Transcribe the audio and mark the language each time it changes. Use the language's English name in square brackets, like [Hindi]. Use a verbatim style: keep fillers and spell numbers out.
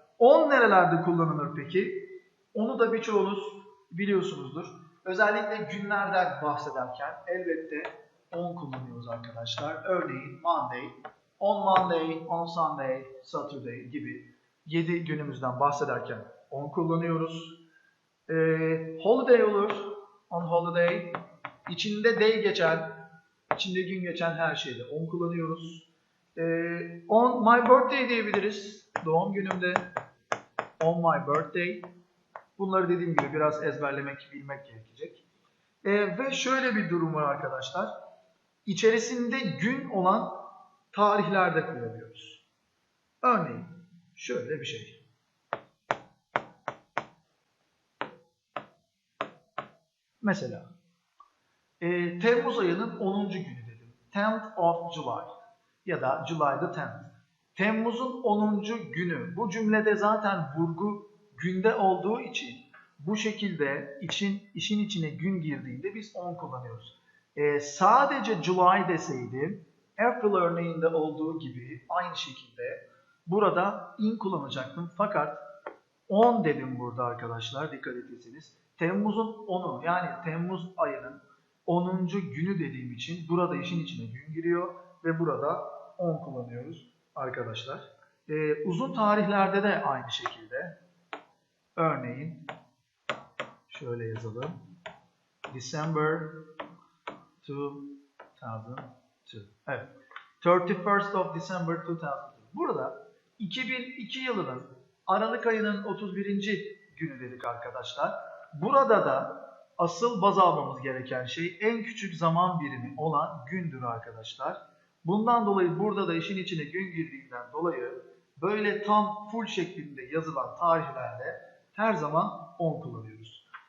[Turkish] On nerelerde kullanılır peki? Onu da birçoğunuz biliyorsunuzdur. Özellikle günlerden bahsederken elbette on kullanıyoruz arkadaşlar. Örneğin Monday, [English] on Monday, on Sunday, [Turkish] Saturday gibi yedi günümüzden bahsederken on kullanıyoruz. Ee, holiday olur, [English] on holiday. [Turkish] İçinde day geçen, içinde gün geçen her şeyde on kullanıyoruz. Ee, [English] on my birthday [Turkish] diyebiliriz. Doğum günümde on my birthday. Bunları dediğim gibi biraz ezberlemek, bilmek gerekecek. Ee, ve şöyle bir durum var arkadaşlar. İçerisinde gün olan tarihlerde kullanıyoruz. Örneğin şöyle bir şey. Mesela e, Temmuz ayının onuncu günü dedim. [English] tenth of July [Turkish] ya da [English] July the tenth. [Turkish] Temmuz'un onuncu günü. Bu cümlede zaten vurgu günde olduğu için bu şekilde için, işin içine gün girdiğinde biz on kullanıyoruz. Ee, sadece July deseydim, April örneğinde olduğu gibi aynı şekilde burada in kullanacaktım. Fakat on dedim burada arkadaşlar, dikkat etseniz. Temmuz'un onu, yani Temmuz ayının onuncu günü dediğim için burada işin içine gün giriyor ve burada on kullanıyoruz arkadaşlar. Ee, uzun tarihlerde de aynı şekilde. Örneğin şöyle yazalım. December iki bin iki. Evet. [English] thirty-first of December [Turkish] iki bin iki. Burada iki bin iki yılının Aralık ayının otuz birinci günü dedik arkadaşlar. Burada da asıl baz almamız gereken şey en küçük zaman birimi olan gündür arkadaşlar. Bundan dolayı burada da işin içine gün girdiğinden dolayı böyle tam full şeklinde yazılan tarihlerde her zaman on kullanıyoruz.